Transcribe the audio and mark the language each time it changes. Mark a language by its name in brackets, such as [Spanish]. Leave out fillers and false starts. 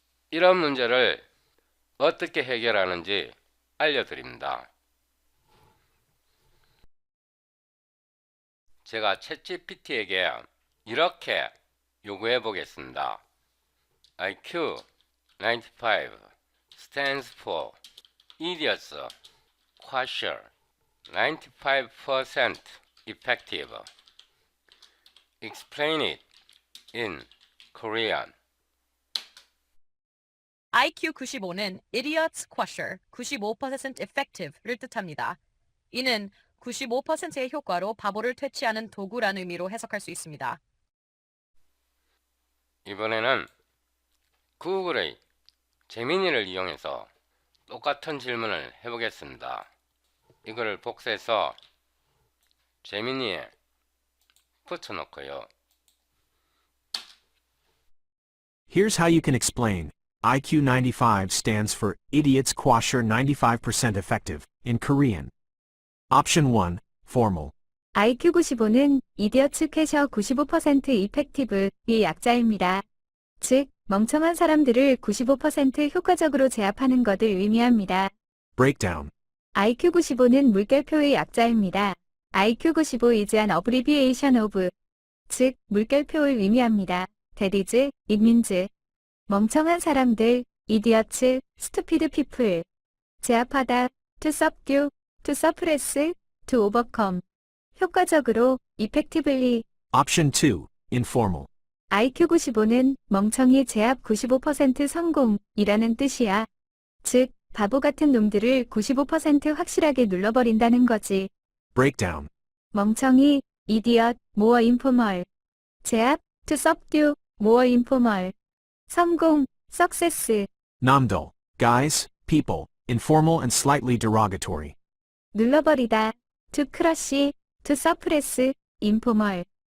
[Korean] 이런 문제를 어떻게 해결하는지 알려드립니다. 제가 챗GPT에게 이렇게 요구해 보겠습니다. [English] IQ 95 stands for idiots, quasher, 95% effective. Explain it in Korean. [Korean] IQ 95는 [English] idiots quasher, 95% effective [Korean] 를 뜻합니다. 이는 95%의 효과로 바보를 퇴치하는 도구라는 의미로 해석할 수 있습니다. 이번에는 구글의 제미니를 이용해서 똑같은 질문을 해보겠습니다. 이거를 복사해서 제미니에 붙여놓고요. [English] Here's how you can explain. IQ 95 stands for Idiots Quasher 95% Effective in Korean. Option 1. Formal. [Korean] IQ 95는 이디어츠 퀘셔 95% 이펙티브의 약자입니다. 즉, 멍청한 사람들을 95% 효과적으로 제압하는 것을 의미합니다. [English] Breakdown. [Korean] IQ 95는 물결표의 약자입니다. [English] IQ 95 is an abbreviation of, [Korean] 즉, 물결표를 의미합니다. [English] That is, it means. [Korean] 멍청한 사람들, [English] idiots, stupid people. [Korean] 제압하다, [English] to subdue, to suppress, to overcome. [Korean] 효과적으로, [English] effectively. Option 2. Informal. [Korean] IQ 95는 멍청이 제압 95% 성공이라는 뜻이야. 즉, 바보 같은 놈들을 95% 확실하게 눌러버린다는 거지. [English] Breakdown. [Korean] 멍청이, [English] idiot, more informal. [Korean] 제압, [English] to subdue, more informal. [Korean] 성공, [English] success. Namdal. Guys, people, informal and slightly derogatory. [Korean] 눌러버리다, [English] to crush, to suppress, informal.